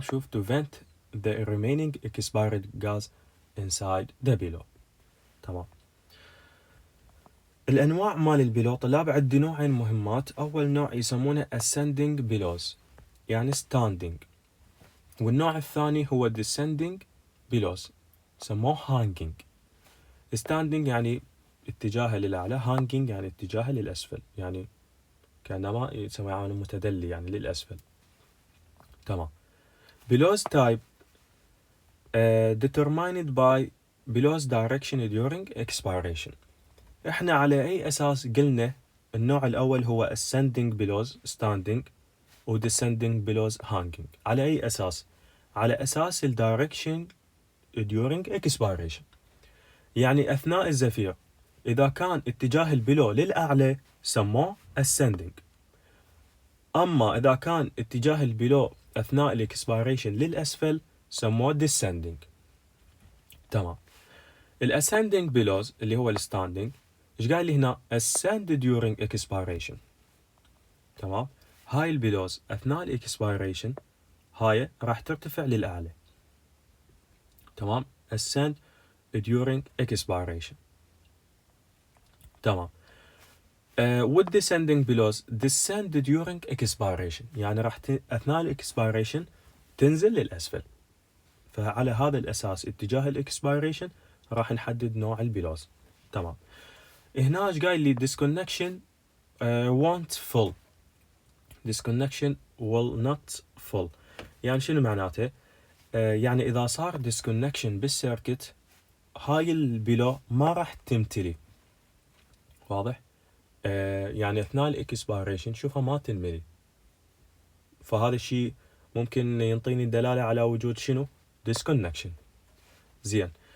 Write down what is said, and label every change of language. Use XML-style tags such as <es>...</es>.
<ar>شوف</ar> <en>to vent the remaining expired gas inside the below.</en> <ar>تمام. الأنواع مال البيلو طلاب عندي نوعين مهمات. أول نوع يسمونه ascending billows يعني standing، والنوع الثاني هو descending billows سموه hanging. standing يعني اتجاهه للأعلى، hanging يعني اتجاهه للأسفل، يعني كأنما يسمى يعني متدلي يعني للأسفل. تمام.</ar> <en>billows type determined by billows direction during expiration.</en> <ar>احنا على أي أساس قلنا النوع الأول هو ascending billows standing و descending billows hanging؟ على أي أساس؟ على أساس ال</ar> <en>direction during expiration.</en> <ar>يعني أثناء الزفير إذا كان اتجاه البيلو للأعلى سموه ascending، أما إذا كان اتجاه البيلو أثناء الإكسبيريشن للأسفل سموه descending. تمام. الاسcending billows اللي هو الستاندينج، ايش قال لي هنا؟</ar> <en>ascend during expiration.</en> <ar>تمام. هاي البلوز اثناء الاكسبيريشن هاي راح ترتفع للاعلى. تمام.</ar> <en>ascend during expiration.</en> <ar>تمام.</ar> <en>with descending billows descend during expiration،</en> <ar>يعني راح اثناء الاكسبيريشن تنزل للاسفل. فعلى هذا الاساس اتجاه الاكسبيريشن راح نحدد نوع البلوز. تمام. هنا ايش قايل لي؟</ar> <en>disconnection won't full. disconnection will not full.</en> <ar>يعني شنو معناته؟ يعني اذا صار disconnection بالسيركت هاي البلو ما راح تمتلي. واضح؟ يعني اثناء الاكسبيريشن شوفها ما تنملي. فهذا الشيء ممكن ينطيني دلاله على وجود شنو؟ disconnection. زين.</ar>